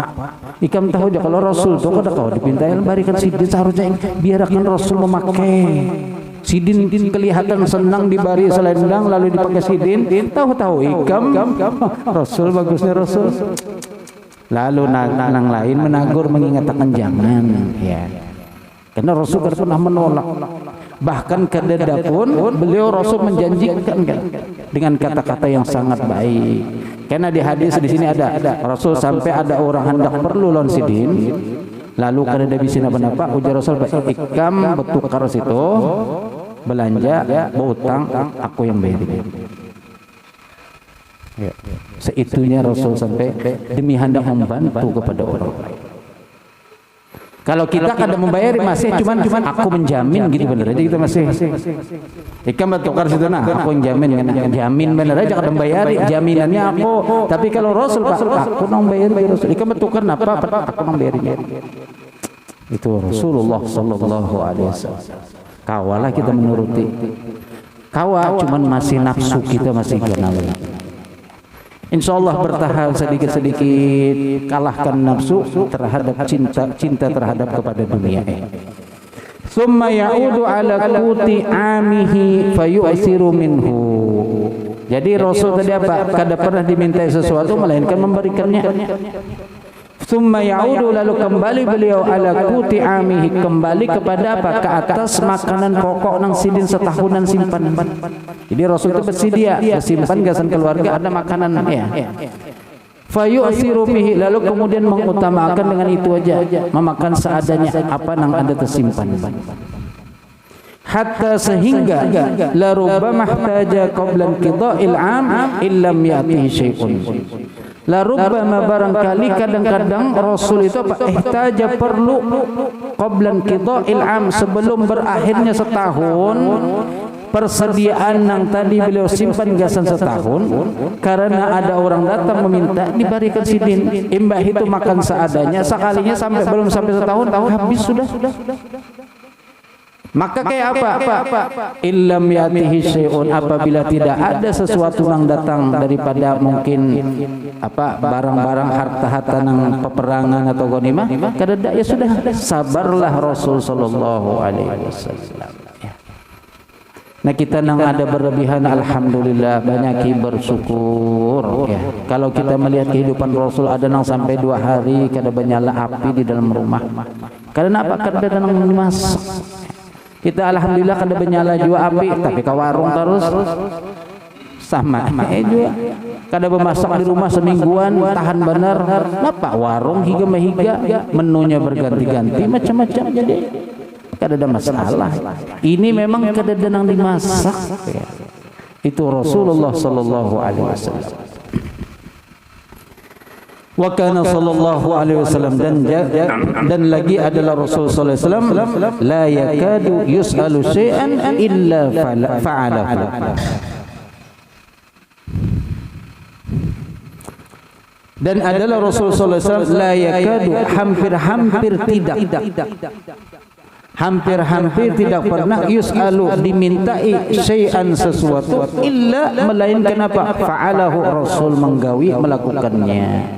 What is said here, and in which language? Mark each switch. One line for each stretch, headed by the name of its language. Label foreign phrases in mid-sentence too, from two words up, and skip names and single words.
Banjar: Ikam tahu aja kalau Rasul itu kada kau dipintai berikan sidin, seharusnya biarkan Rasul memakai. Sidin kelihatan senang dibari selendang lalu dipakai sidin, tahu-tahu ikam Rasul bagusnya Rasul. Lalu nang lain menagur mengingatkan jangan ya. Karena Rasul kan pernah menolak. Bahkan kedada pun beliau Rasul menjanjikan kan dengan kata-kata yang sangat baik. Karena di hadis di sini ada Rasul sampai ada orang hendak perlu lon sidin. Lalu kada bisa apa-apa ujar Rasul ikam bertukar situ belanja berutang aku yang bayar. Ya. Seitunya Rasul sampai demi hendak membantu kepada orang lain. Kalau kita kada membayar masih cuman aku menjamin gitu bener aja kita masih. Ikam bertukar situ nah aku yang jamin bener aja kada membayar jaminannya aku. Tapi kalau Rasul Pak aku nang bayar Rasul. Ikam bertukar napa aku nang bayar. Itu Rasulullah
Arabic: صلى الله عليه وسلم.
Banjar: Kawalah kita menuruti. Kawa cuman masih nafsu kita masih kenal. Insyaallah bertahap sedikit-sedikit kalahkan nafsu terhadap cinta terhadap kepada dunia.
Arabic: ثم يعود على قوت عامه فيؤثر منه.
Banjar: Jadi Rasul tadi apa? Kada pernah dimintai sesuatu melainkan memberikannya.
Arabic: ثم يعود
Banjar: lalu kembali beliau
Arabic: على قوت عامه,
Banjar: kembali kepada apa? Ke atas makanan pokok nang sidin setahunan simpan. Jadi Rasul itu bersedia simpan gasan keluarga ada makanan ya.
Arabic: فيؤثر به
Banjar: lalu kemudian mengutamakan dengan itu aja, memakan seadanya apa nang ada tersimpan.
Arabic: Hatta sehingga لربما احتاج قبل قضاء العام إن لم يأته شيء. لربما
Banjar: barangkali kadang-kadang Rasul itu apa ihtaja perlu
Arabic: قبل قضاء العام
Banjar: sebelum berakhirnya setahun persediaan yang tadi beliau simpan gasan setahun karena ada orang datang meminta diberikan sidin imbah itu makan seadanya sekalinya sampai belum sampai setahun habis sudah. Maka kayak apa?
Arabic: إن لم يأته شيء,
Banjar: apabila tidak ada sesuatu yang datang daripada mungkin apa barang-barang harta-harta nang peperangan atau ghanimah, kadada ya sudah sabarlah Rasul
Arabic: صلى الله عليه وسلم.
Banjar: Nah kita nang ada berlebihan alhamdulillah banyak bersyukur ya. Kalau kita melihat kehidupan Rasul ada nang sampai 2 hari kada menyala api di dalam rumah. Karena apa? Kada nang masak. Kita alhamdulillah kada menyala juga api tapi ke warung terus sama juga. Kada memasak di rumah semingguan tahan benar. Napa warung higa mahiga menunya berganti-ganti macam-macam jadi kada ada masalah. Ini memang kada nang dimasak. Itu Rasulullah
Arabic: صلى الله عليه وسلم. وكان صلى الله عليه وسلم
Banjar: dan lagi adalah Rasul
Arabic: صلى الله عليه وسلم لا يكاد يسأل شيئا إلا فعله.
Banjar: Dan adalah Rasul
Arabic: صلى الله عليه وسلم لا يكاد
Banjar: hampir tidak pernah yus'alu dimintai syai'an sesuatu illa melainkan apa fa'alahu Rasul menggawi melakukannya.